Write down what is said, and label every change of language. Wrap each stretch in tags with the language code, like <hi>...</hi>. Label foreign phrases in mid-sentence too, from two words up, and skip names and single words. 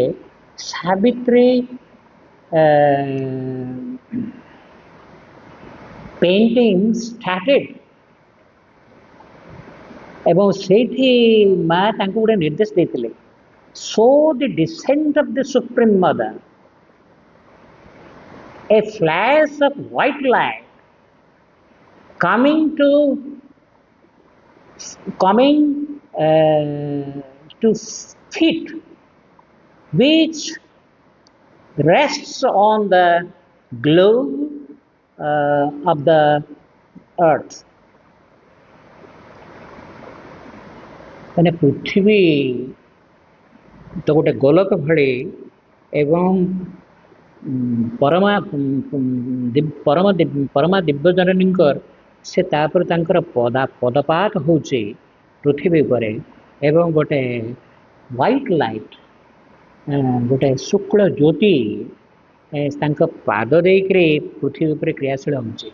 <en>Savitri painting started</en> <or>ଏବଂ ସେଇଠି ମା ତାଙ୍କୁ ଗୋଟେ ନିର୍ଦ୍ଦେଶ ଦେଇଥିଲେ,</or> <en>show the descent of the supreme mother, a flash of white light coming to feet which rests on the globe of the earth.</en> <or>ମାନେ ପୃଥିବୀ ତ ଗୋଟେ ଗୋଲକ ଭଳି ଏବଂ ପରମା ଦିବ୍ୟଜନନୀଙ୍କର ସେ ତାପରେ ତାଙ୍କର ପଦପାତ ହେଉଛି ପୃଥିବୀ ଉପରେ ଏବଂ ଗୋଟେ</or> <en>white light,</en> <or>ଗୋଟେ ଶୁକ୍ଳ ଜ୍ୟୋତି ତାଙ୍କ ପାଦ ଦେଇକରି ପୃଥିବୀ ଉପରେ କ୍ରିୟାଶୀଳ ହେଉଛି।</or>